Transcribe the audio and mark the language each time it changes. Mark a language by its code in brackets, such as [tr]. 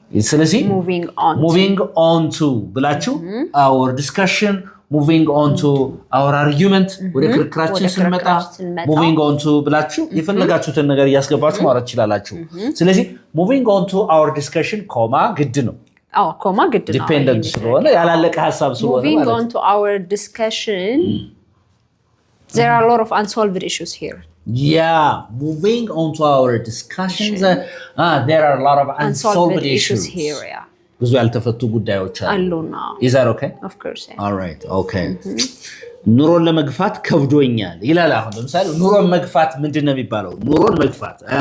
[am] ስለዚህ [en] moving on to ብላችሁ our discussion moving on to our argument [am] ወደ ክርክራችን ስንመጣ [en] moving on to [am] ብላችሁ የፈለጋችሁትን ነገር ያስገባችሁ ማውራት ይችላልላችሁ ስለዚህ [en] moving on to our discussion [am] ኮማ ግድ ነው ኮማ ግድ ነው ዲፔንደንት ስለሆነ ያላለቀ ሐሳብ ስለሆነ [en] moving on to our discussion there are a lot of unsolved issues here yeah moving on to our discussions there are a lot of unsolved issues here yeah [am] ብዙ ያልተፈቱ ጉዳዮች አሉና [en] is that okay of course yeah. all right okay [am] ኑሮን ለመግፋት ከብዶኛል ይላል አሁን ለምሳሌ ኑሮን መግፋት ምንድነው የሚባለው ኑሮን መግፋት